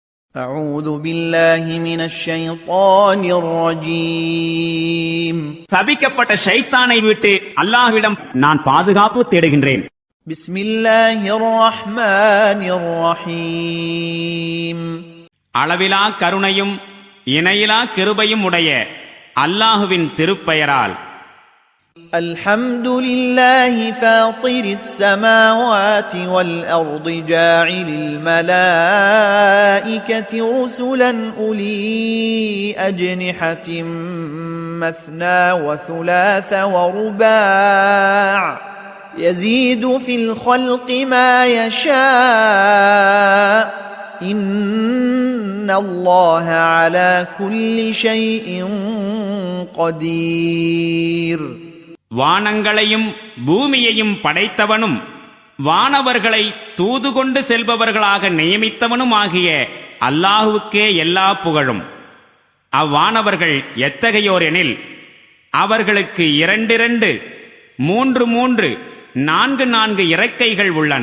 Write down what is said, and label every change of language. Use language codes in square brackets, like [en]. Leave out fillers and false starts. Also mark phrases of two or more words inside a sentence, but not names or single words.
[ar] أعوذ بالله من الشيطان الرجيم [ta] சபிக்கப்பட்ட ஷைத்தானை விட்டு அல்லாஹ்விடம் நான் பாதுகாப்பு தேடுகின்றேன். [ar] بسم الله الرحمن الرحيم [ta] அளவிலா கருணையும் இணையிலா கிருபையும் உடைய அல்லாஹ்வின் திருப்பெயரால். [ar] الحمد لله فاطر السماوات والأرض جاعل الملائكة رسلا أولي أجنحة مثنى وثلاث ورباع يزيد في الخلق ما يشاء إن الله على كل شيء قدير. [ta] வானங்களையும் பூமியையும் படைத்தவனும் வானவர்களை தூது கொண்டு செல்பவர்களாக நியமித்தவனும் ஆகிய அல்லாஹுவுக்கே எல்லா புகழும். அவ்வானவர்கள் எத்தகையோர் எனில் அவர்களுக்கு 2 2 3 4 இறக்கைகள் உள்ளன.